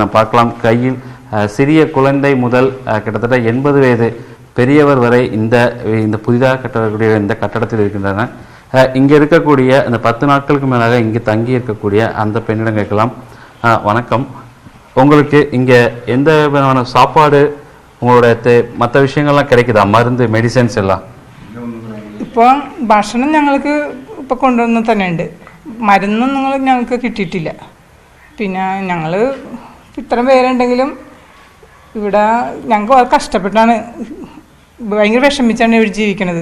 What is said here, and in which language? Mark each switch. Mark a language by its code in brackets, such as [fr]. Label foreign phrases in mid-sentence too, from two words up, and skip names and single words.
[ta] நாம் பார்க்கலாம், கையில் சிறிய குழந்தை முதல் கிட்டத்தட்ட 80 வயது பெரியவர் வரை இந்த புதிதாக கட்டக்கூடிய இந்த கட்டடத்தில் இருக்கின்றனர். இங்கே இருக்கக்கூடிய இந்த 10 நாட்களுக்கு மேலாக இங்கே தங்கி இருக்கக்கூடிய அந்த பெண்ணிடம் கேட்கலாம். வணக்கம், உங்களுக்கு இங்கே எந்த விதமான சாப்பாடு உங்களோட மற்ற விஷயங்கள்லாம் கிடைக்குதா? மருந்து, மெடிசன்ஸ் എല്ലാം? [ml] ഇപ്പോൾ ഭക്ഷണം ഞങ്ങൾക്ക് ഇപ്പോൾ കൊണ്ടുവന്ന് തന്നെ ഉണ്ട്. മരുന്നൊന്നും ഞങ്ങൾക്ക് കിട്ടിയിട്ടില്ല. പിന്നെ ഞങ്ങൾ ഇത്രയും പേരുണ്ടെങ്കിലും ഇവിടെ ഞങ്ങൾക്ക് വളരെ കഷ്ടപ്പെട്ടാണ്, ഭയങ്കര വിഷമിച്ചാണ് ഇവിടെ ജീവിക്കുന്നത്.